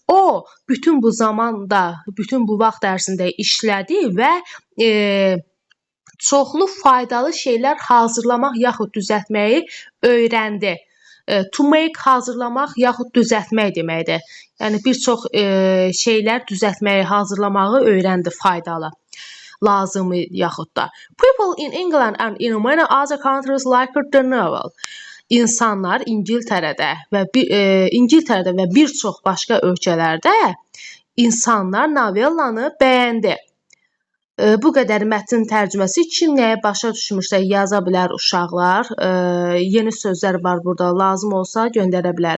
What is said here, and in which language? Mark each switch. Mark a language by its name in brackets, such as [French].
[Azerbaijani] O, bütün bu zamanda, bütün bu vaxt ərzində işlədi və çoxlu faydalı şeylər hazırlamaq yaxud düzəltməyi öyrəndi. To make, hazırlamaq yaxud düzəltmək deməkdir. Yəni, bir çox şeylər düzəltməyi, hazırlamağı öyrəndi, faydalı, lazımı yaxud da. [English] People in England and in many other countries liked the novel. [Azerbaijani] İnsanlar İngiltərədə və bir çox başqa ölkələrdə insanlar novellanı bəyəndi. Bu qədər mətn tərcüməsi. Kim nəyə başa düşmürsə yaza bilər uşaqlar. Yeni sözlər var burada. Lazım olsa göndərə bilər.